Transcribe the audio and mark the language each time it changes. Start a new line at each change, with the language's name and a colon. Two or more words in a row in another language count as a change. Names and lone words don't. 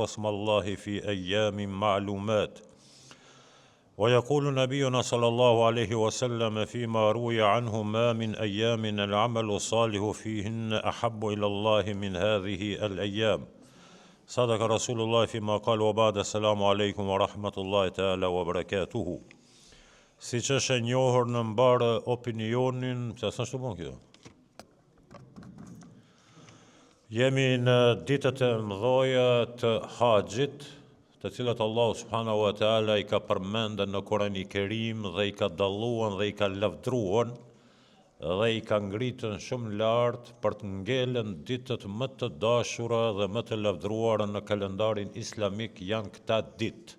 Arabic: اسم الله في أيام معلومات ويقول نبينا صلى الله عليه وسلم فيما روي عنه ما من أيام العمل الصالح فيهن أحب إلى الله من هذه الأيام صدق رسول الله فيما قال وبعد السلام عليكم ورحمة الله تعالى وبركاته
Albanian: siç është e njohur në mbar opinionin, se s'është të bon kjo. Jemi në ditët e mëdha të haxhit, të cilat Allahu
Arabic: سبحانه وتعالى
Albanian: I ka përmendur në Kur'anin e Kerim dhe I ka dalluar dhe I ka lavdruar dhe I ka ngritën shumë lart për të ngelen ditët më të dashura dhe më të lavdruara në kalendarin islamik janë këta ditë.